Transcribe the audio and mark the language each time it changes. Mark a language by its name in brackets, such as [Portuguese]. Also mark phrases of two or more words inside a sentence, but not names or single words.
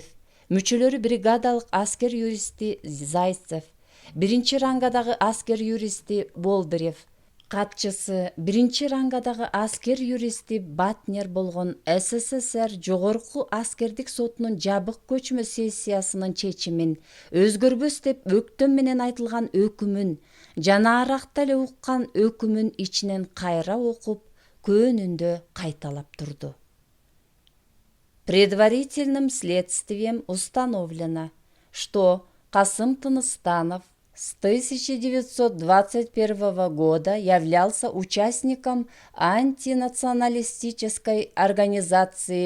[Kyrgyz] мүчөлөрү бригадалык аскер юристи Зайцев, биринчи рангадагы аскер юристи Болдырев, катчысы биринчи рангадагы аскер юристи Батнер болгон СССР Жогорку аскердик сотунун жабык көчмө сессиясынын чечимин, өзгөрбөс деп өктөм менен айтылган өкүмүн, жана аракта эле уккан өкүмүн ичинен кайра окуп, көөнүндө кайталап турду. [Russian] Предварительным следствием установлено, что Касым Тыныстанов с 1921 года являлся участником антинационалистической организации